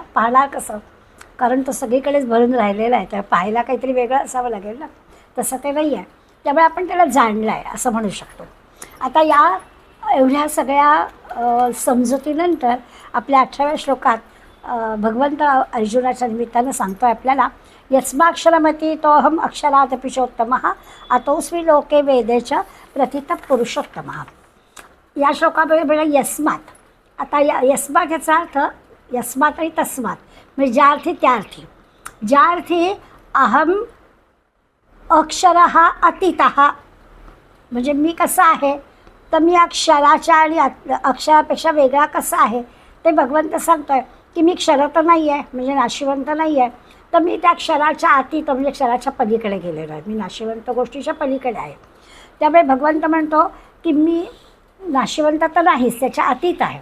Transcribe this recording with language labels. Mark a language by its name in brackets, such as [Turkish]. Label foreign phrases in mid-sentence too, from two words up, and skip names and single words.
[Marathi] पाहणार कसं, कारण तो सगळीकडेच भरून राहिलेला आहे, तर पाहायला काहीतरी वेगळं असावं लागेल ना. तसं ते नाही आहे, त्यामुळे आपण त्याला जाणलं आहे असं म्हणू शकतो. आता या एवढ्या सगळ्या समजुतीनंतर आपल्या 18व्या श्लोकात भगवंत अर्जुनाच्या निमित्तानं सांगतो आहे आपल्याला, [Sanskrit] यस्माक्षरमती तोहम अक्षरात पुरुषोत्तमः अतोस्मी लोके वेदेच प्रथित पुरुषोत्तमः. [Marathi] या श्लोकामध्ये म्हणजे यस्मात. आता यस्मात याचा अर्थ यस्मात आणि तस्मात म्हणजे ज्या अर्थी त्या अर्थी. ज्या अर्थी [Sanskrit] अहम अक्षरः अतीतः [Marathi] म्हणजे मी कसा आहे, तर मी अक्षराच्या आणि अक्षरापेक्षा वेगळा कसा आहे ते भगवंत सांगतो आहे की मी क्षर तर नाही आहे, म्हणजे नाशिवंत नाही आहे, तर मी त्या क्षराच्या अतीत म्हणजे क्षराच्या पलीकडे गेलेलो आहे. मी नाशिवंत गोष्टीच्या पलीकडे आहे. त्यामुळे भगवंत म्हणतो की मी नाशिवंत तर नाहीच, त्याच्या अतीत आहे.